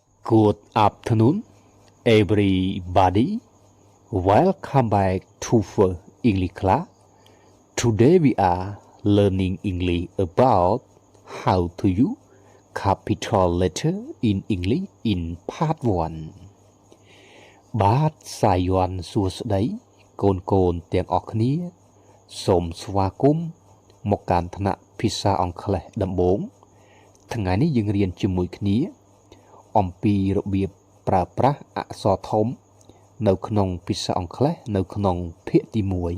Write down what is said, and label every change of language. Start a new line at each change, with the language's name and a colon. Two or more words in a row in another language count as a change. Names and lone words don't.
English: Good afternoon, everybody. Welcome back to the English class. Today we are learning English about how to use capital letter in English in Part 1.
Khmer: បាទសាយ័ន្តសួស្តីកូនទាំងអស់គ្នាសូមស្វាគមន៍មកកាន់ថ្នាក់ភាសាអង់គ្លេសដំបូងថ្ងៃនេះយើងរៀនជាមួយគ្នាអំពីរបៀបប្រើប្រាស់អក្សរធំនៅក្នុងភាសាអង់គ្លេសនៅក្នុងភាគទី1